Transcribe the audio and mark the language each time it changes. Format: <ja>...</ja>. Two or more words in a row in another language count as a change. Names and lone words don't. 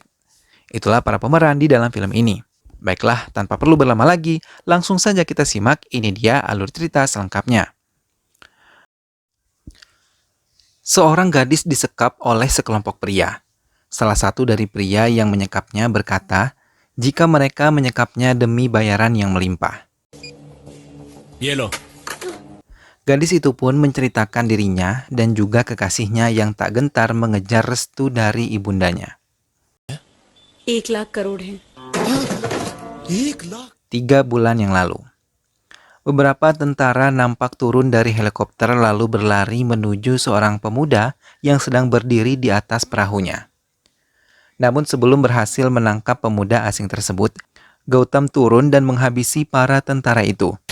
<id>Itulah para pemeran di dalam film ini. Baiklah, tanpa perlu berlama lagi, langsung saja kita simak, ini dia alur cerita selengkapnya. Seorang gadis disekap oleh sekelompok pria. Salah satu dari pria yang menyekapnya berkata, jika mereka menyekapnya demi bayaran yang melimpah.</id> <hi>ये लो।</hi> <id>Gadis itu pun menceritakan dirinya dan juga kekasihnya yang tak gentar mengejar restu dari ibundanya.</id> <hi>1 लाख करोड़ है। 1 लाख।</hi> <id>3 bulan yang lalu. Beberapa tentara nampak turun dari helikopter lalu berlari menuju seorang pemuda yang sedang berdiri di atas perahunya. Namun sebelum berhasil menangkap pemuda asing tersebut, Gautam turun dan menghabisi para tentara itu.</id>